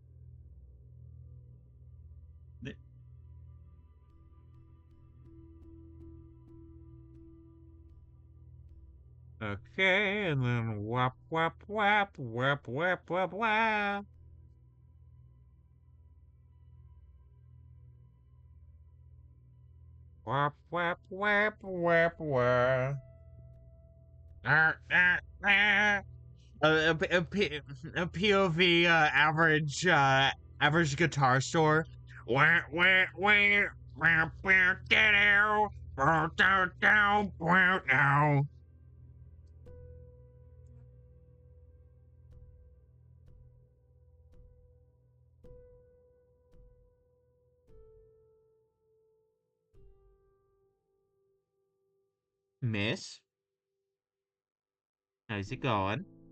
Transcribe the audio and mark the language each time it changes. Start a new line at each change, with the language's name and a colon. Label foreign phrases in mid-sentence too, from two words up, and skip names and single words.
English: Th- Okay, and then whap, whap, whap, whap, whap, whap, whap. Whap, whap, whap, whap, whap. Ah, ah, ah. A POV average guitar store. Wah, wah, wah, wah, wah, da-dow, wah, dow, dow, wah, dow. Miss, how's it going?